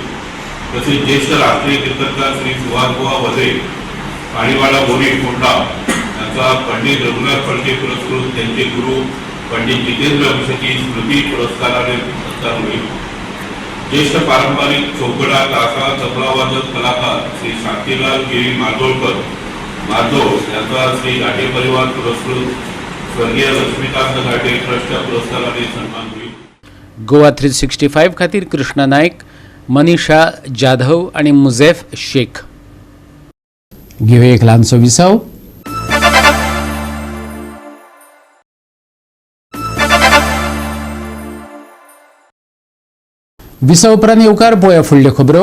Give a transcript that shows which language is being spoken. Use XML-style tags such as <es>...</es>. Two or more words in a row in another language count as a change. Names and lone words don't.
<mr>तसेच ज्येष्ठ राष्ट्रीय कीर्तनकार श्री सुभाष गोवा वधे पाणीवाडा बोरी कोंडा यांचा पंडित रघुनाथ फडके पुरस्कृत त्यांचे गुरु पंडित जितेंद्र अंशची स्मृती पुरस्काराने सत्कार होईल. ज्येष्ठ पारंपरिक चौकडा तासा तबलावादक कलाकार श्री शांतीलाल गिरी माजोळकर माजोळ यांचा श्री घाटे परिवार पुरस्कृत स्वर्गीय लक्ष्मीकांत घाटे ट्रस्टच्या पुरस्काराने सन्मान होईल.</mr> <kok>गोवा 365 खातीर कृष्णा नायक, मनीषा जाधव आणि मुझेफ शेख. घेऊया एक ल्हानसो विसाव. विसाव उपरांत येवकार पळोवया फुडल्यो खबरो.</kok>